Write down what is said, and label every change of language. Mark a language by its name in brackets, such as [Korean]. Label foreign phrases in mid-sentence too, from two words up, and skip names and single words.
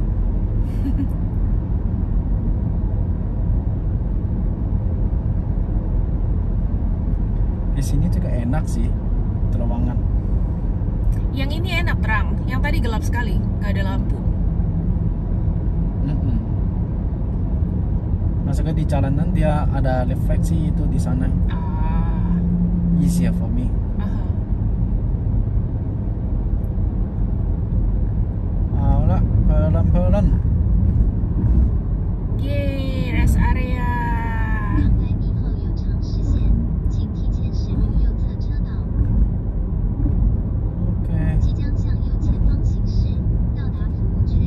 [Indonesian] Di sini juga enak sih, terowongan. Yang ini enak terang, yang tadi gelap sekali, nggak ada lampu. Masuknya di jalanan dia ada refleksi itu di sana. Ah, [English] Easier for me. aha. [Chinese] 好了 [Indonesian] ，pelan-pelan. [English] Yeay, rest area. [Indonesian] Oke.